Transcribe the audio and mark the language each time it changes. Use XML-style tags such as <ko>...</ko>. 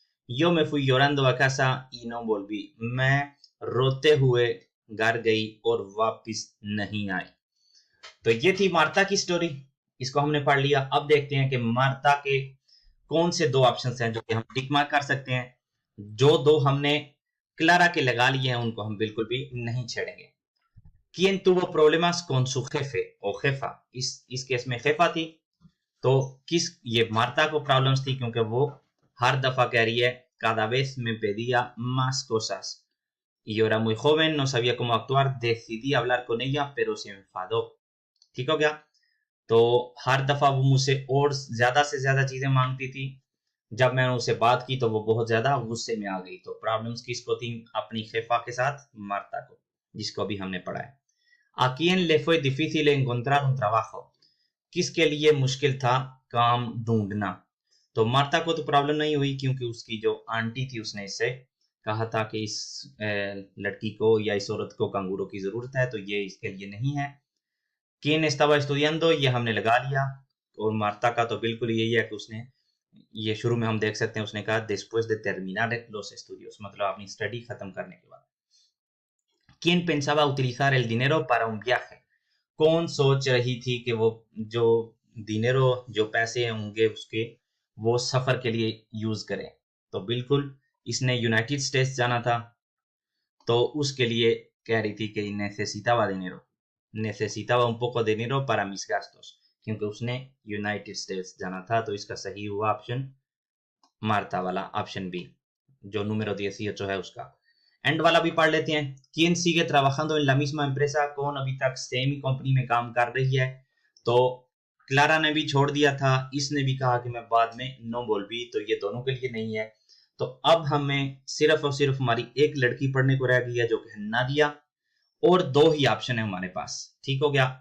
<es>Yo me fui llorando a casa y no volví,</es> <hi>मैं रोते हुए घर गई और वापस नहीं आई। तो ये थी मार्ता की स्टोरी, इसको हमने पढ़ लिया। अब देखते हैं कि मार्ता के कौन से दो ऑप्शंस हैं जो कि हम टिक मार्क कर सकते हैं। जो दो हमने क्लारा के लगा लिए हैं उनको हम बिल्कुल भी नहीं छेड़ेंगे।</hi> <es>¿Quién tuvo problemas con su jefe o jefa?</es> <hi>इस केस में jefa थी, तो ये मार्ता को प्रॉब्लम्स थी क्योंकि वो हर दफा कह रही है</hi> <es>cada vez me pedía más cosas y yo era muy joven, no sabía cómo actuar, decidí hablar con ella pero se enfadó।</es> <hi>ठीक हो गया। तो हर दफा वो मुझसे और ज्यादा से ज्यादा चीजें मांगती थी, जब मैंने उससे बात की तो वो बहुत ज्यादा गुस्से में आ गई। तो प्रॉब्लम्स किसको थी? अपनी खेफा के साथ, मार्ता को, जिसको भी हमने पढ़ा है।</hi> <es>¿A quién le fue difícil encontrar un trabajo?</es> <hi>किसके लिए मुश्किल था काम ढूंढना? तो मार्ता को तो प्रॉब्लम नहीं हुई क्योंकि उसकी जो आंटी थी उसने इससे कहा था कि इस लड़की को या इस औरत को कंगूरो की जरूरत है, तो ये इसके लिए नहीं है।</hi> <es>¿Quién estaba estudiando?</es> <hi>ये हमने लगा लिया। और मार्ता का तो बिल्कुल यही है कि उसने, ये शुरू में हम देख सकते हैं उसने कहा</hi> <es>después de terminar los estudios,</es> <hi>मतलब अपनी स्टडी खत्म करने के बाद।</hi> <es>¿Quién pensaba utilizar el dinero para un viaje?</es> <hi>कौन सोच रही थी कि वो जो दिनेरो, जो पैसे होंगे उसके, वो सफर के लिए यूज करे? तो बिल्कुल इसने यूनाइटेड स्टेट्स जाना था, तो उसके लिए कह रही थी कि</hi> <es>necesitaba dinero, necesitaba un poco de dinero para mis gastos,</es> <hi>क्योंकि उसने यूनाइटेड स्टेट्स जाना था। तो इसका सही हुआ ऑप्शन मार्ता वाला, ऑप्शन बी, जो número 18 है उसका। एंड वाला भी पढ़ लेते हैं।</hi> <es>¿Quién sigue trabajando en la misma empresa?</es> <hi>कौन अभी तक सेम ही कंपनी में काम कर रही है? तो क्लारा ने भी छोड़ दिया था, इसने भी कहा कि मैं बाद में नो बोल भी, तो ये दोनों के लिए नहीं है। तो अब हमें सिर्फ और सिर्फ हमारी एक लड़की पढ़ने को रह गई है जो कि है नादिया, और दो ही ऑप्शन है हमारे पास। ठीक हो गया।</hi>